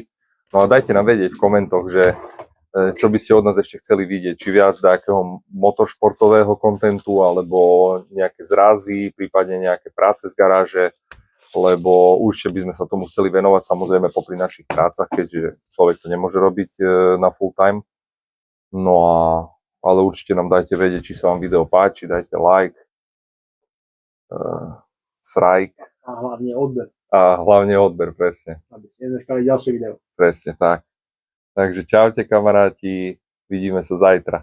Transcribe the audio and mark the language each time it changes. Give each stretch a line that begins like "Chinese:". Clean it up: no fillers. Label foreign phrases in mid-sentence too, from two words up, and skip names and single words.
Slovak: No a dajte nám vedieť v komentoch, že čo by ste od nás ešte chceli vidieť, či viac nejakého motoršportového kontentu, alebo nejaké zrazy, prípadne nejaké práce z garáže, lebo určite by sme sa tomu chceli venovať, samozrejme popri našich prácach, keďže človek to nemôže robiť na
English: full time.
Slovak: No ale určite nám dajte vedieť, či sa vám video páči, dajte like, strike. A hlavne odber. A hlavne odber, presne. Aby ste nezmeškali ďalšie video. Presne tak. Takže čaute kamaráti, vidíme sa zajtra.